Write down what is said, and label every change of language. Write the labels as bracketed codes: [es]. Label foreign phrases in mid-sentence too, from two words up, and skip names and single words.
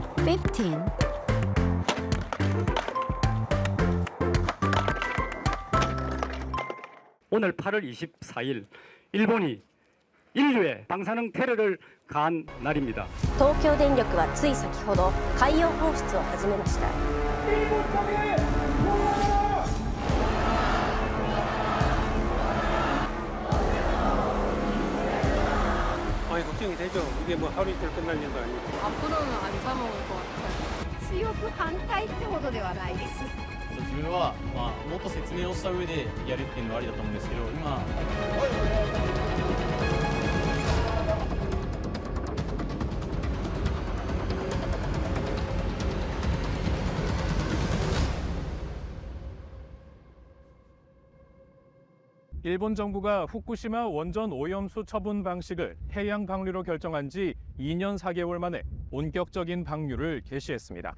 [ko] 15. 오늘 8월 24일 일본이 인류의 방사능 테러를 가한 날입니다. [ja] 東京電力はつい先ほど海洋放出を始めました。 [ko] 많이 걱정이 되죠. 이게 뭐 하루 이틀 끝날 일도 아니고. 앞으로는 안 사 먹을 것 같아요. [ja] 強く反対ってほどではないです。自分は、もっと説明をした上でやるっていうのはありだと思うんですけど、今 [ko] 일본 정부가 후쿠시마 원전 오염수 처분 방식을 해양 방류로 결정한 지 2년 4개월 만에 본격적인 방류를 개시했습니다.